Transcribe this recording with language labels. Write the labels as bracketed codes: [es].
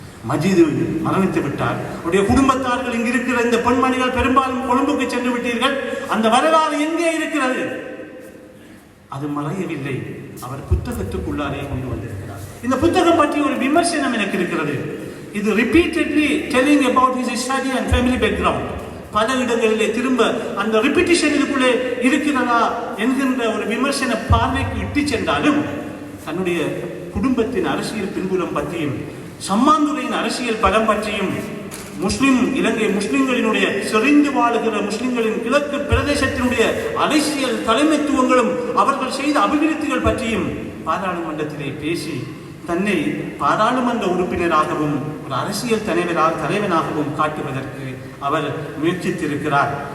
[ta] மஜீது மரணித்து விட்டார். அவருடைய குடும்பத்தார்கள் இங்கு இருக்கிற இந்த பெண்மணிகள் பெரும்பாலும் கொழும்புக்கு சென்று விட்டீர்கள். அந்த வரலாறு எங்கே இருக்கிறது? அது மறையவில்லை. அவர் புத்தகத்துக்குள்ளாரே கொண்டு வந்திருக்கிறார். இந்த புத்தகம் பற்றி ஒரு விமர்சனம் எனக்கு இருக்கிறது. இது [en] repeatedly telling about his study and family background. [ta] பல இடங்களிலே திரும்ப அந்த ரிப்பீட்டிஷன் இதுக்குள்ளே இருக்கிறதா என்கின்ற ஒரு விமர்சன பார்வைக்கு இட்டு சென்றாலும் தன்னுடைய குடும்பத்தின் அரசியல் பின்புலம் பற்றியும், சம்மாந்துறையின் அரசியல் பலம் பற்றியும், இலங்கை முஸ்லிம்களினுடைய செறிந்து வாழுகிற முஸ்லிம்களின் கிழக்கு பிரதேசத்தினுடைய அரசியல் தலைமைத்துவங்களும் அவர்கள் செய்த அபிவிருத்திகள் பற்றியும் பாராளுமன்றத்திலே பேசி தன்னை பாராளுமன்ற உறுப்பினராகவும் ஒரு அரசியல் தலைவனாகவும் காட்டுவதற்கு அவர் முயற்சித்திருக்கிறார்.